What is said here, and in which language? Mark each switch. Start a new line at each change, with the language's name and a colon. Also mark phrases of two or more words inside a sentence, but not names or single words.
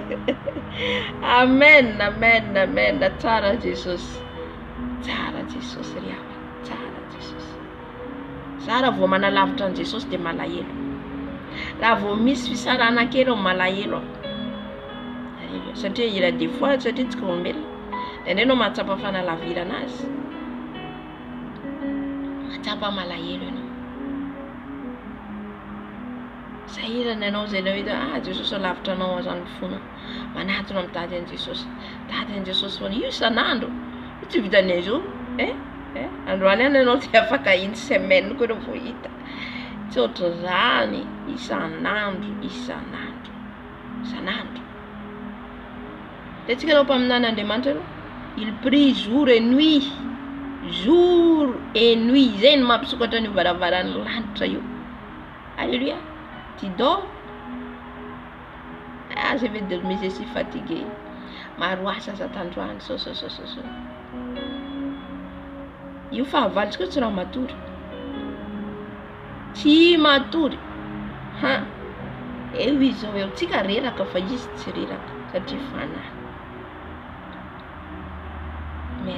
Malagasy: Amen, amen, amen. Tsara Jesosy. Tsara Jesosy riava. Tsara Jesosy. Za raha vao manalavitra an Jesosy dia malahelo. Raha vao misy fisarana kely malahelo. Halleluja. Satria
French: il a des fois
Malagasy: satria tsika olombelona. Indray anao mahatsapa fanalavirana azy. Mahatsapa malahelo ianao. Sahirana ianao zay ilay hoe Jesosy alavitra anao zany fona. Manatona mitady an Jesosy. Tady an Jesosy foana. Io isan'andro. Tsy vitan'ny zo. Androany ihany ianao tsy afaka
French: une semaine
Malagasy: koa vao hita. Tsy ohatran'izany isan'andro, isan'andro, isan'andro. Tsika aloha mpaminan'Andriamanitra aloha.
French: Il prie jour et nuit. Jour et nuit. Zay ny mampisokatra ny varavaran'ny lanitra io. Alléluia. Tu dors? Je vais dormir, je suis fatigué.
Malagasy: Maro asa Satandroany. Io fahavalitsika tsy raha matory. Tsy matory. Eo izy zao eo. Tsika reraka fa izy tsy reraka. Satria fanahy. Amen.